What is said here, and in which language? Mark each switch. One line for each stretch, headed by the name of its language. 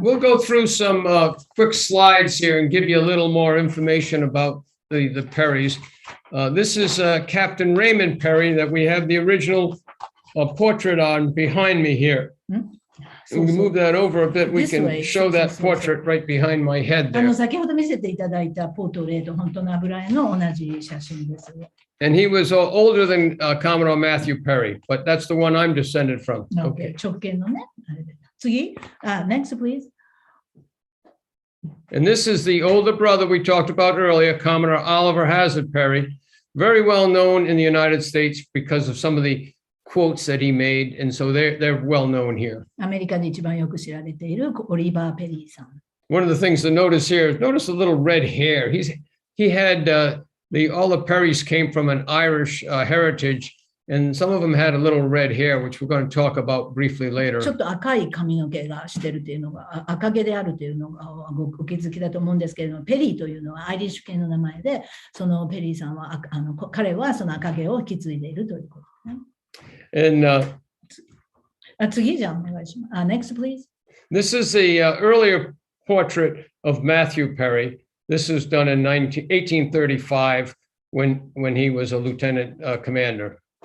English: We'll go through some quick slides here and give you a little more information about the Perrys. This is Captain Raymond Perry that we have the original portrait on behind me here. We can move that over a bit. We This can way. show that portrait right behind my head there.
Japanese: 先ほど見せていただいたポートレート、本当の油絵の同じ写真ですね。
English: And he was older than Commodore Matthew Perry, but that's the one I'm descended from. Okay.
Japanese: 直径のね。次。
English: Next, please. And this is the older brother we talked about earlier, Commodore Oliver Hazard Perry, very well known in the United States because of some of the quotes that he made, and so they're well known here.
Japanese: アメリカで一番よく知られているオリバー・ペリーさん。
English: One of the things to notice here, notice the little red hair. He had all the Perrys came from an Irish heritage, and some of them had a little red hair, which we're going to talk about briefly later.
Japanese: ちょっと赤い髪の毛がしてるというのが、赤毛であるというのがお気づきだと思うんですけれども、ペリーというのはアイリッシュ系の名前で、そのペリーさんは、彼はその赤毛を引き継いでいるということですね。
English: And
Japanese: 次じゃあお願いします。
English: Next, please. this is the earlier portrait of Matthew Perry. This was done in 1835 when he was a lieutenant commander.